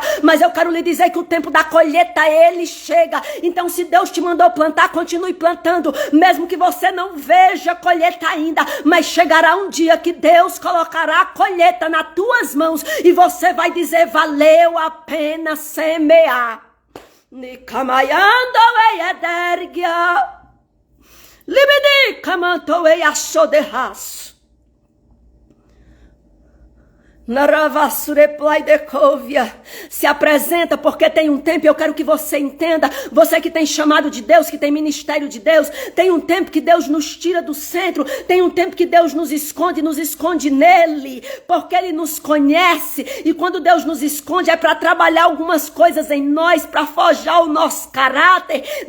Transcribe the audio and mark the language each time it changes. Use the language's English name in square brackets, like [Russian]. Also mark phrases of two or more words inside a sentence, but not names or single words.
[Portuguese] Mas eu quero lhe dizer que o tempo da colheita, ele chega. Então se Deus te mandou plantar, continue plantando, mesmo que você não veja colheita ainda, mas chegará um dia que Deus colocará a colheita nas tuas mãos e você vai dizer, valeu a pena semear. Nikamayando edergia libidi kamanto eyasoderras. Se apresenta, porque tem um tempo, eu quero que você entenda, você que tem chamado de Deus, que tem ministério de Deus, tem um tempo que Deus nos tira do centro, tem um tempo que Deus nos esconde nele, porque ele nos conhece, e quando Deus nos esconde é para trabalhar algumas coisas em nós, para forjar o nosso caráter.